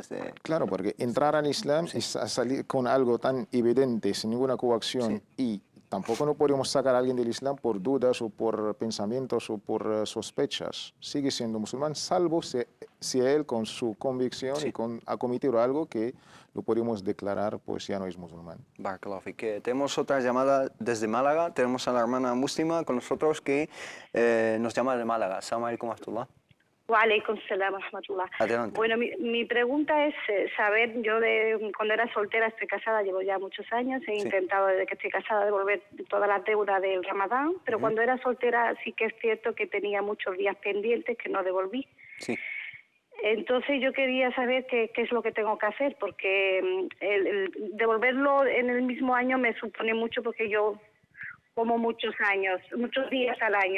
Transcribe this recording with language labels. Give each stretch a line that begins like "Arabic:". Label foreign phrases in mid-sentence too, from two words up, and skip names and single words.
Spanish: Claro, porque entrar al Islam es salir con algo tan evidente, sin ninguna coacción, y tampoco no podemos sacar a alguien del Islam por dudas o por pensamientos o por sospechas. Sigue siendo musulmán, salvo si él con su convicción y ha cometido algo que lo podemos declarar, pues ya no es musulmán.
Arabic: بارك الله فيك.
Spanish: Tenemos otra llamada desde Málaga. Tenemos a la hermana muslima con nosotros que nos llama de Málaga.
Arabic: السلام عليكم ورحمة الله. وعليكم السلام ورحمة الله.
Spanish: Adelante. Bueno, mi pregunta es saber, yo cuando era soltera, estoy casada, llevo ya muchos años, he intentado desde que estoy casada devolver toda la deuda del Ramadán, pero cuando era soltera sí que es cierto que tenía muchos días pendientes que no devolví. Sí. Entonces yo quería saber qué es lo que tengo que hacer, porque el devolverlo en el mismo año me supone mucho, porque yo como muchos días al año.